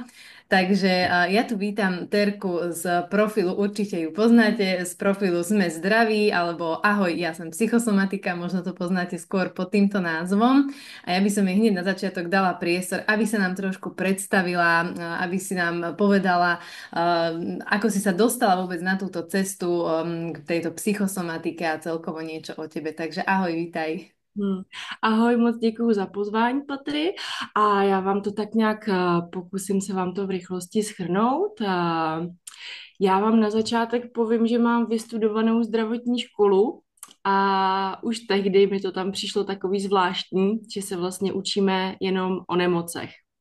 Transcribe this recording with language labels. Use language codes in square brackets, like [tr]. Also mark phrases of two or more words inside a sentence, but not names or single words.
[sk] Takže ja tu vítam Terku z profilu, určite ju poznáte, z profilu Sme zdraví, alebo Ahoj, ja som psychosomatika, možno to poznáte skôr pod týmto názvom. A ja by som jej hneď na začiatok dala priestor, aby sa nám trošku predstavila, aby si nám povedala, ako si sa dostala vôbec na túto cestu k tejto psychosomatike a celkovo niečo o tebe. Takže ahoj, vítaj. [cs] Ahoj, moc děkuji za pozvání, Patry. A já vám to tak nějak pokusím se vám to v rychlosti shrnout. Já vám na začátek povím, že mám vystudovanou zdravotní školu a už tehdy mi to tam přišlo takový zvláštní, že se vlastně učíme jenom o nemocech.